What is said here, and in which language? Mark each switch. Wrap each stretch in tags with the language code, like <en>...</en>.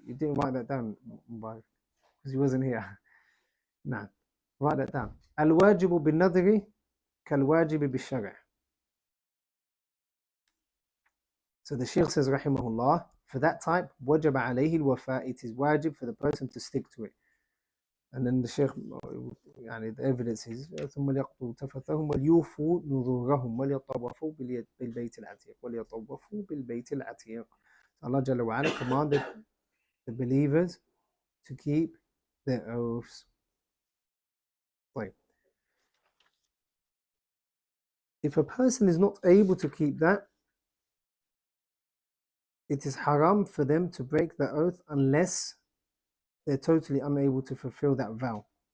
<en>You didn't write that down, because he wasn't here. Nah, write that down.</en> <ar>Al-wajibu bin-nadri kal-wajibi bi-shari.</ar> <en>So the Shaykh says, rahimahullah, for that type, wajaba alayhi al-wafa, it is wajib for the person to stick to it. And then the Shaykh, the evidence is,</en> <ar>ثم ليقضوا تفثهم وليوفوا نذورهم وليطوفوا بالبيت العتيق وليطوفوا بالبيت العتيق.</ar> <en>Allah Jalla wa Ala commanded the believers to keep their oaths. Right. If a person is not able to keep that, it is haram for them to break the oath unless they're totally unable to fulfill that vow.</en>